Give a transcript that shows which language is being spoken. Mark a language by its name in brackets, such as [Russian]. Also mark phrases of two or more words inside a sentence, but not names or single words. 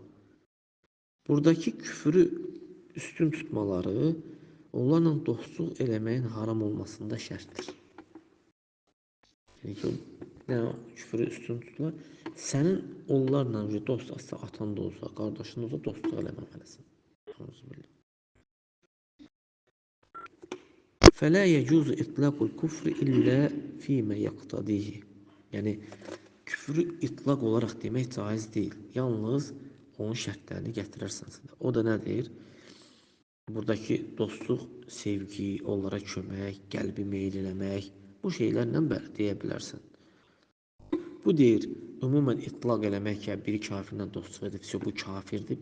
[Azerbaijani] Buradakı küfrü üstün tutmaları onlarla dostluq eləməyin haram olmasında şərtdir. Yəni ki, nə küfrü üstün tuturlar. Sənin onlarla dost olsa, atan da olsa, qardaşın da olsa dostluq eləməməlisən. [Arabic] فَلَا يَجُوزُ إِطْلَاقُ الْكُفْرِ إِلَّا فِي مَا يَقْتَضِيهِ. [Azerbaijani] Yəni küfrü itlaq olaraq demək caiz deyil. Yalnız onun şərtlərini gətirərsən. O da nədir? Buradakı dostluq, sevgi, onlara kömək, qəlbi meyl eləmək, bu şeylərlə deyə bilərsən. Bu deyir, ümumən itlaq eləmək ki, biri kafirlə dostluq edibsə, bu kafirdir.